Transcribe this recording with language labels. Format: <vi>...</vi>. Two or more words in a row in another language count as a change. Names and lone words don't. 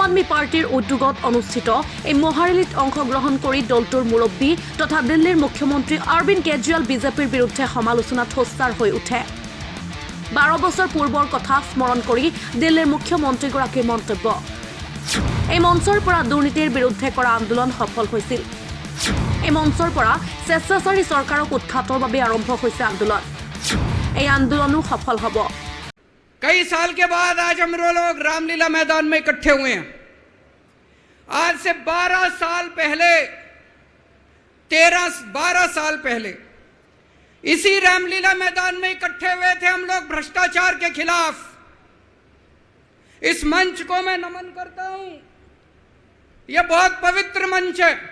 <as>আদমি পাৰ্টিৰ উদ্যোগত অনুষ্ঠিত এই মহাৰেলীত অংশগ্ৰহণ কৰি দলটোৰ মুৰব্বী তথা দিল্লীৰ মুখ্যমন্ত্ৰী অৰবিন্দ কেজৰিৱাল বিজেপিৰ বিৰুদ্ধে সমালোচনাত সোচ্চাৰ হৈ উঠে 12 বছৰ পূৰ্বৰ কথা স্মৰণ কৰি দিল্লীৰ মুখ্যমন্ত্ৰীগৰাকীৰ মন্তব্য এই মঞ্চৰ পৰা দুৰ্নীতিৰ বিৰুদ্ধে কৰা আন্দোলন সফল হৈছিল এই মঞ্চৰ পৰা স্বেচ্ছাচাৰী চৰকাৰক উৎখাতৰ বাবে আৰম্ভ হৈছে আন্দোলন এই আন্দোলনো সফল হ'ব</as> <hi>कई साल के बाद आज हम लोग रामलीला मैदान में इकट्ठे हुए हैं आज से 12 साल पहले 12 साल पहले इसी रामलीला मैदान में इकट्ठे हुए थे हम लोग भ्रष्टाचार के खिलाफ इस मंच को मैं नमन करता हूं यह बहुत पवित्र मंच है</hi>